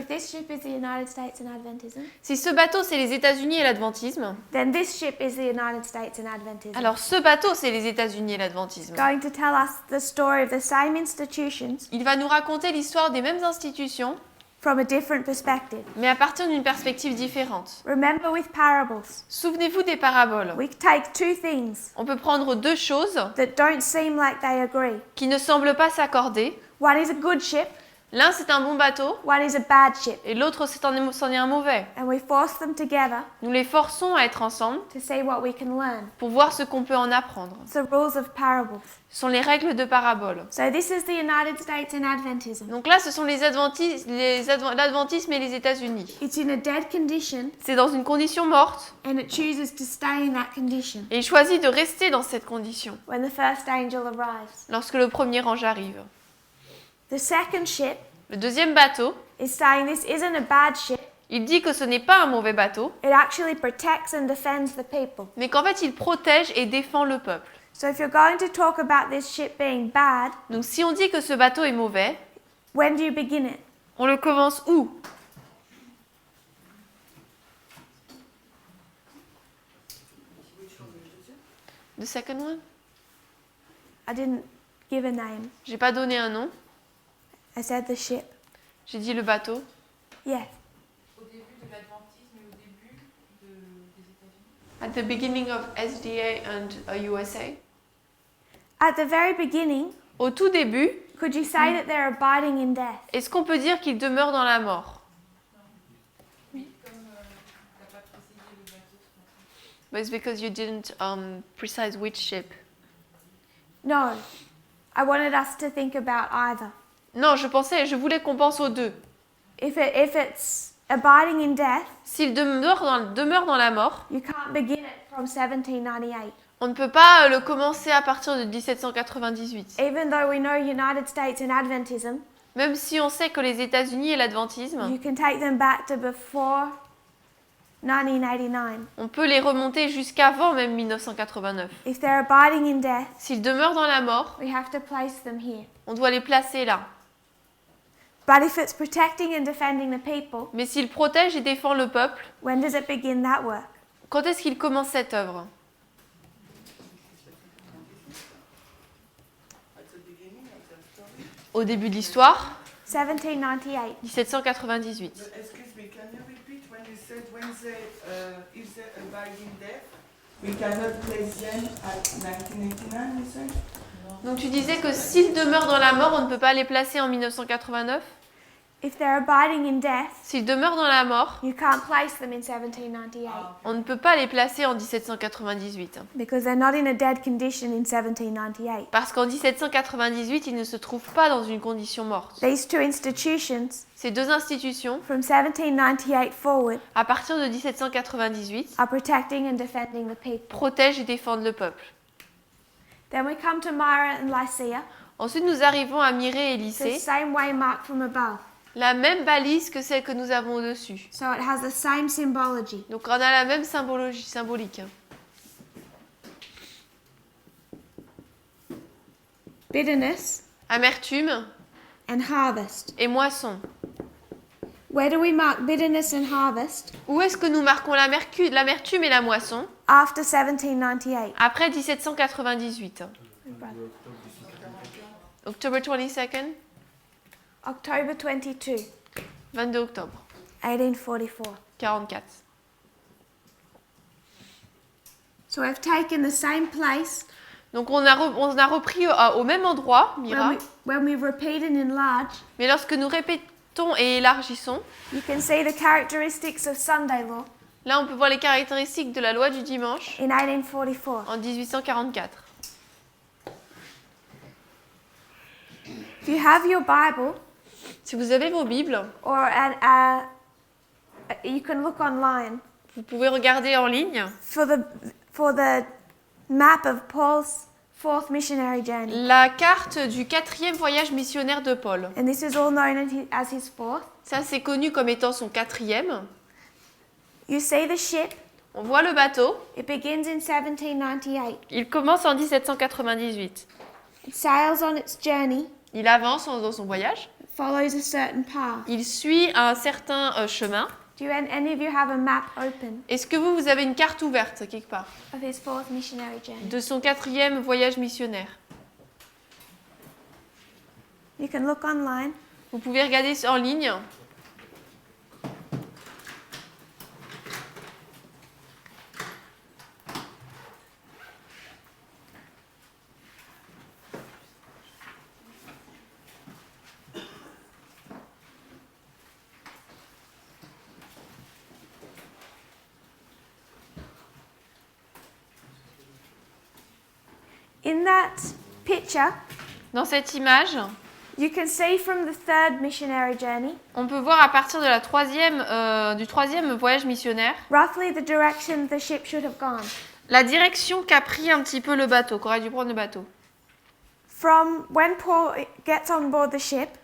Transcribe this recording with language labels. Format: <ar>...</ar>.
<en>if this ship is the United States and Adventism,</en> <fr>Si ce bateau c'est les États-Unis et l'adventisme,</fr> <en>then this ship is the United States and Adventism.</en> <fr>alors ce bateau c'est les États-Unis et l'adventisme.</fr> <en>Going to tell us the story of the same institutions</en> <fr>Il va nous raconter l'histoire des mêmes institutions,</fr> <en>from a different perspective.</en> <fr>mais à partir d'une perspective différente.</fr> <en>Remember, with parables,</en> <fr>Souvenez-vous des paraboles.</fr> <en>we take two things</en> <fr>On peut prendre deux choses</fr> <en>that don't seem like they agree.</en> <fr>qui ne semblent pas s'accorder.</fr> <en>One is a good ship,</en> <fr>L'un c'est un bon bateau</fr> <en>one is a bad ship,</en> <fr>et l'autre c'en est un mauvais.</fr> <en>and we force them together</en> <fr>Nous les forçons à être ensemble</fr> <en>to see what we can learn.</en> <fr>pour voir ce qu'on peut en apprendre.</fr> <en>It's the rules of parables.</en> <fr>Ce sont les règles de parabole.</fr> <en>So this is the United States and Adventism.</en> <fr>Donc là, ce sont l'adventisme et les États-Unis.</fr> <en>It's in a dead condition,</en> <fr>C'est dans une condition morte</fr> <en>and it chooses to stay in that condition</en> <fr>et il choisit de rester dans cette condition</fr> <en>when the first angel arrives.</en> <fr>lorsque le premier ange arrive.</fr> <en>The second ship</en> <fr>Le deuxième bateau,</fr> <en>is saying this isn't a bad ship.</en> <fr>il dit que ce n'est pas un mauvais bateau,</fr> <en>It actually protects and defends the people.</en> <fr>mais qu'en fait, il protège et défend le peuple.</fr> <en>So if you're going to talk about this ship being bad,</en> <fr>Donc si on dit que ce bateau est mauvais,</fr> <en>when do you begin it?</en> <fr>on le commence où?</fr> <en>The second one? I didn't give a name.</en> <fr>J'ai pas donné un nom,</fr> <en>I said the ship.</en> <fr>j'ai dit le bateau.</fr> <en>Yes.</en> <fr>Au début de l'adventisme et au début des États-Unis.</fr> <en>At the beginning of SDA and USA. At the very beginning,</en> <fr>Au tout début,</fr> <en>could you say that they're abiding in death?</en> <fr>est-ce qu'on peut dire qu'il demeure dans la mort? Oui, comme t'as pas précisé le bateau, c'est pour ça.</fr> <en>But it's because you didn't precise which ship. No. I wanted us to think about either.</en> <fr>Non, je voulais qu'on pense aux deux.</fr> <en>If it's abiding in death,</en> <fr>S'il demeure dans la mort,</fr> <en>you can't begin it from 1798.</en> <fr>on ne peut pas le commencer à partir de 1798.</fr> <en>Even though we know United States and Adventism,</en> <fr>Même si on sait que les États-Unis et l'adventisme,</fr> <en>you can take them back to before 1989.</en> <fr>on peut les remonter jusqu'avant même 1989.</fr> <en>If they're abiding in death,</en> <fr>S'ils demeurent dans la mort,</fr> <en>we have to place them here.</en> <fr>on doit les placer là.</fr> <en>But if it's protecting and defending the people,</en> <fr>Mais s'il protège et défend le peuple,</fr> <en>when does it begin that work?</en> <fr>quand est-ce qu'il commence cette œuvre? Au début de l'histoire, 1798. 1798.</fr> <en>Excuse me, can you repeat when you said if they abide in death, we cannot place them at 1989, you said?</en> <fr>Donc tu disais que s'ils demeurent dans la mort, on ne peut pas les placer en 1989.</fr> <en>If they're abiding in death,</en> <fr>S'ils demeurent dans la mort,</fr> <en>you can't place them in 1798</en> <fr>on ne peut pas les placer en 1798.</fr> <en>because they're not in a dead condition in 1798.</en> <fr>Parce qu'en 1798, ils ne se trouvent pas dans une condition morte.</fr> <en>These two institutions,</en> <fr>Ces deux institutions,</fr> <en>from 1798 forward,</en> <fr>à partir de 1798,</fr> <en>are protecting and defending the people.</en> <fr>protègent et défendent le peuple.</fr> <en>Then we come to Myra and Lycia,</en> <fr>Ensuite, nous arrivons à Mirée et</fr> <en>the</en> <fr>Lycée,</fr> <en>same way marked from above.</en> <fr>la même balise que celle que nous avons au-dessus.</fr> <en>So it has the same symbology.</en> <fr>Donc on a la même symbolique.</fr> <en>Bitterness</en> <fr>Amertume</fr> <en>and harvest.</en> <fr>et moisson.</fr> <en>Where do we mark bitterness and harvest?</en> <fr>Où est-ce que nous marquons l'amertume et la moisson?</fr> <en>After 1798.</en> <fr>Après 1798.</fr> <en>October 22nd, October 22,</en> <fr>22 octobre</fr> <en>1844.</en> <fr>44.</fr> <en>So I've taken the same place.</en> <fr>Donc on a repris au même endroit, Mira,</fr> <en>When we repeat and enlarge,</en> <fr>mais lorsque nous répétons et élargissons,</fr> <en>you can see the characteristics of Sunday law</en> <fr>là on peut voir les caractéristiques de la loi du dimanche</fr> <en>in 1844.</en> <fr>en 1844.</fr> <en>If you have your Bible,</en> <fr>Si vous avez vos Bibles,</fr> <en>or you can look online</en> <fr>vous pouvez regarder en ligne</fr> <en>for the map of Paul's fourth missionary journey.</en> <fr>La carte du 4e voyage missionnaire de Paul.</fr> <en>And this is all known as his fourth.</en> <fr>Ça, c'est connu comme étant son 4e.</fr> <en>You see the ship.</en> <fr>On voit le bateau.</fr> <en>It begins in 1798.</en> <fr>Il commence en 1798.</fr> <en>It sails on its journey.</en> <fr>Il avance dans son voyage.</fr> <en>It follows a certain path.</en> <fr>Il suit un certain chemin.</fr> <en>Do any of you have a map open</en> <fr>Est-ce que vous avez une carte ouverte quelque part</fr> <en>of his fourth missionary journey?</en> <fr>de son 4e voyage missionnaire?</fr> <en>You can look online.</en> <fr>Vous pouvez regarder en ligne.</fr> <en>In that picture,</en> <fr>Dans cette image,</fr> <en>you can see from the third missionary journey</en> <fr>on peut voir à partir de du 3e voyage missionnaire</fr> <en>roughly the direction the ship should have gone.</en> <fr>la direction qu'a pris un petit peu le bateau, qu'aurait dû prendre le bateau.</fr> <en>From when Paul gets on board the ship,</en>